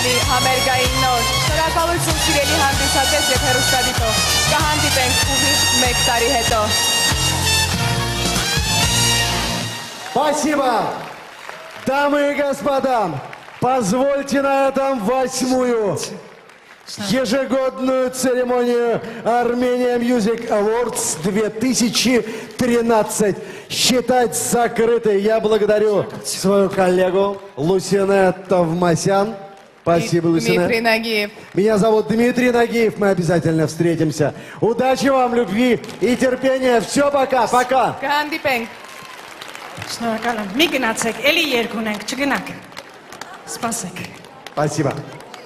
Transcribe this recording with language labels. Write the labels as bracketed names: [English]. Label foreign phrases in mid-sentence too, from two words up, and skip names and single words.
[Armenian] համերգային նոր։ Շնորհակալություն սիրելի հանդիսատես եւ հեռուստադիտող։ Կհանդիպենք ուղիղ 1 տարի հետո։ [Russian] Спасибо! Дамы и господа, позвольте на этом 8-ю ежегодную церемонию Armenia Music Awards 2013 считать закрытой. Я благодарю свою коллегу Лусинет Товмасян. Спасибо, Лусинет. Дмитрий Нагиев։ Меня зовут Дмитрий Нагиев. Мы обязательно встретимся. Удачи вам, любви и терпения. Все, пока, пока. [Armenian] Կհանդիպենք։ Շնորհակալ եմ։ Մի գնացեք, էլի երգ ունենք, չգնաք։ Սպասեք։ [Russian] Спасибо.